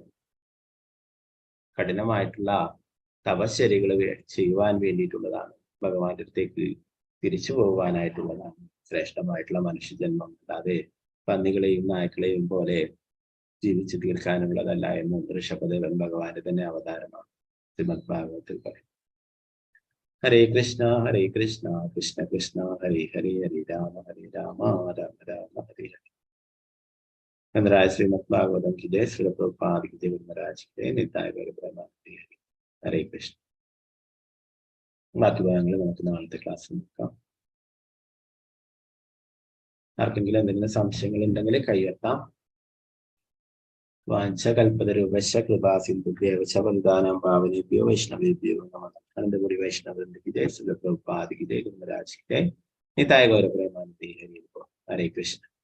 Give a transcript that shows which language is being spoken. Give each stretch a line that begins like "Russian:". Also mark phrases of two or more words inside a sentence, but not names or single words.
Malayalam: കഠിനമായിട്ടുള്ള തപശ്ചര്യകൾ ചെയ്യുവാൻ വേണ്ടിയിട്ടുള്ളതാണ്, ഭഗവാന്റെ അടുത്തേക്ക് തിരിച്ചു പോകുവാനായിട്ടുള്ളതാണ് ശ്രേഷ്ഠമായിട്ടുള്ള മനുഷ്യജന്മം. അല്ലാതെ പന്നികളെയും നായ്ക്കളെയും പോലെ ജീവിച്ചു തീർക്കാനുള്ളതല്ല എന്ന് ഋഷഭദേവൻ ഭഗവാന്റെ തന്നെ അവതാരമാണ് ശ്രീമദ് ഭാഗവതത്തിൽ പറയും.
Sanskrit: हरे कृष्ण कृष्ण कृष्ण हरे हरे, हरे राम राम राम हरे हरे.
Hindi: गंधराज श्रीमद् भागवतम की जय। श्री प्रभुपाद की जय। महाराज की निताय गौर ब्रह्मानंद हरि। हरे कृष्ण।
Malayalam: ബാക്കി ഭാഗങ്ങൾ നമുക്ക് നാളത്തെ ക്ലാസ്സിൽ നോക്കാം. ആർക്കെങ്കിലും എന്തെങ്കിലും സംശയങ്ങൾ ഉണ്ടെങ്കിൽ കൈയെത്താം.
Sanskrit: वाञ्छा कल्पतरूपश कृपा सिन्धुभ्यो वन्दानं पावनेभ्यो वैष्णवेभ्यो नमः.
Hindi: अनन्तपुरी वैष्णववृन्द की जय। श्री प्रभुपाद की जय। महाराज की जय। निताय गौर ब्रह्मानंद हरि। हरे कृष्ण।